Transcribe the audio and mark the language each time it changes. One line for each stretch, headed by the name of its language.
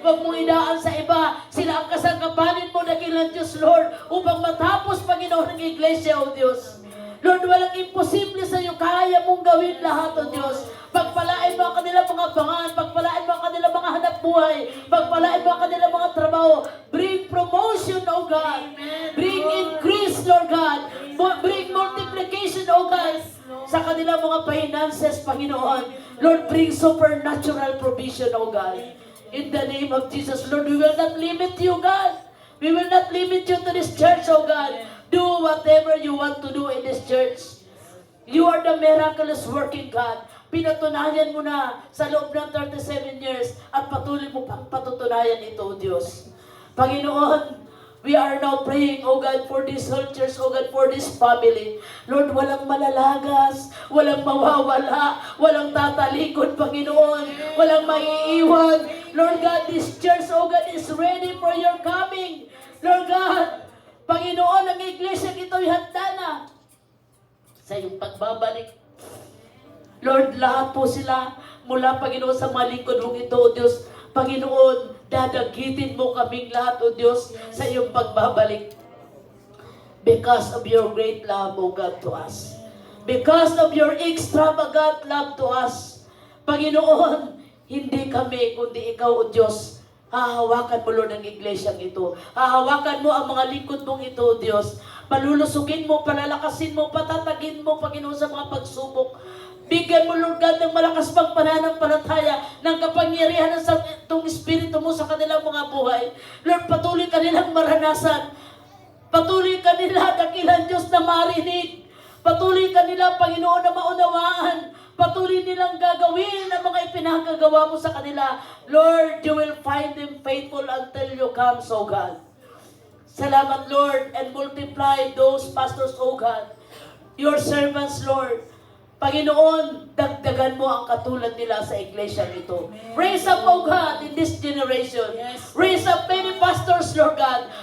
Filipino: Huwag mo idaan sa iba. Sila ang kasangkapanin mo, dakilang Diyos, Lord, upang matapos, Panginoon, ang iglesia, O Diyos. Lord, walang imposible sa iyo. Kaya mong gawin lahat, O Diyos. Pagpalain mo ang kanilang mga bangan. Pagpalain mo ang kanilang mga hanap buhay. Pagpalain mo ang kanilang mga trabaho.
English: Bring promotion, O God. Bring increase, Lord God. Bring multiplication, O God.
Filipino: Sa kanilang mga finances, Panginoon.
English: Lord, bring supernatural provision, O God. In the name of Jesus, Lord, we will not limit you, God. We will not limit you to this church, O God. Do whatever you want to do in this church. You are the miraculous working God.
Filipino: Pinatunayan mo na sa loob ng 37 years at patuloy mo pang patutunayan ito, Diyos.
English: Panginoon, we are now praying, O God, for this whole church, O God, for this family.
Filipino: Lord, walang malalagas, walang mawawala, walang tatalikod, Panginoon, walang maiiwan.
English: Lord God, this church, O God, is ready for your coming.
Filipino: Lord God, Panginoon, ang iglesia ito'y handa na sa iyong pagbabalik. Lord, lahat po sila mula, Panginoon, sa mga lingkod mong ito, O Diyos. Panginoon, dadagitin mo kaming lahat, O Diyos, sa iyong pagbabalik.
English: Because of your great love, O God, to us. Because of your extravagant love to us.
Filipino: Panginoon, hindi kami, kundi ikaw, O Diyos. Hahawakan mo, Lord, ang iglesyang ito. Hahawakan mo ang mga lingkod mong ito, O Diyos. Palulusukin mo, palalakasin mo, patatagin mo, Panginoon, sa mga pagsubok. Bigyan mo, Lord God, ng malakas pang pananampalataya, ng kapangyarihan ng itong Espiritu mo sa kanilang mga buhay. Lord, patuloy ka nilang maranasan. Patuloy ka nila, dakilang Diyos, na marinig. Patuloy ka nila, Panginoon, na maunawaan. Patuloy nilang gagawin ang mga ipinakagawa mo sa kanila.
English: Lord, you will find them faithful until you come, so God.
Filipino: Salamat,
English: Lord, and multiply those pastors, O God. Your servants,
Filipino: Lord. Panginoon, dagdagan mo ang katulad nila sa iglesia nito.
English: Raise up, O God, in this generation. Raise up many pastors, Lord God.